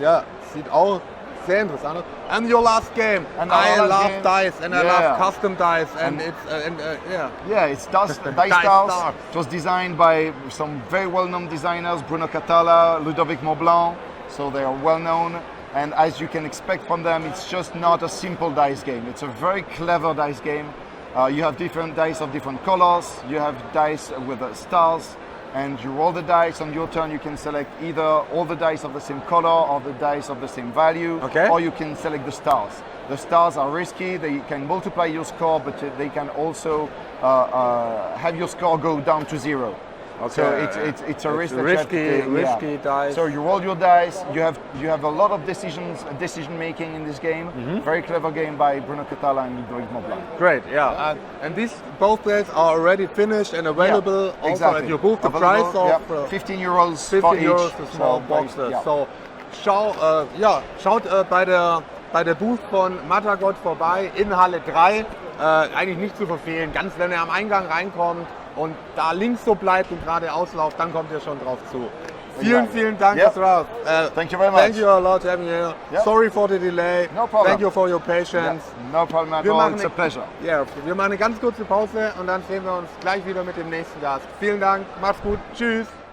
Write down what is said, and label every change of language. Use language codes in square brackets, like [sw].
[de] Ja, sieht auch sehr interessant aus. [en] And your last game. And I our love game. dice and I love custom dice and it's Yeah, it's Dice Dice Stars. Stars. It was designed by some very well-known designers, Bruno Catala, Ludovic Maublanc. So they are well-known. And as you can expect from them, it's just not a simple dice game. It's a very clever dice game. You have different dice of different colors. You have dice with stars. And you roll the dice. On your turn, you can select either all the dice of the same color or the dice of the same value. Okay. Or you can select the stars. The stars are risky. They can multiply your score, but they can also have your score go down to 0. Okay. So it's a risk. Risky dice. So you roll your dice. You have a lot of decision making in this game. Very clever game by Bruno Catala and Ludovic Maublanc. Great, yeah. And these both plays are already finished and available also at your booth. The price of 15 euros 15 for euros each. the small boxes. Yeah. [de] So schaut bei der Booth von Matagot vorbei in Halle 3. Eigentlich nicht zu verfehlen. Ganz wenn ihr am Eingang reinkommt und da links so bleibt und geradeaus lauft, dann kommt ihr schon drauf zu. Vielen Dank, dass du da warst. [en] Thank you very much. Thank you a lot for having me here. Yeah. Sorry for the delay. No problem. Thank you for your patience. No problem at all. It's a pleasure. [de] Ja, wir machen eine ganz kurze Pause und dann sehen wir uns gleich wieder mit dem nächsten Gast. Vielen Dank, macht's gut, tschüss.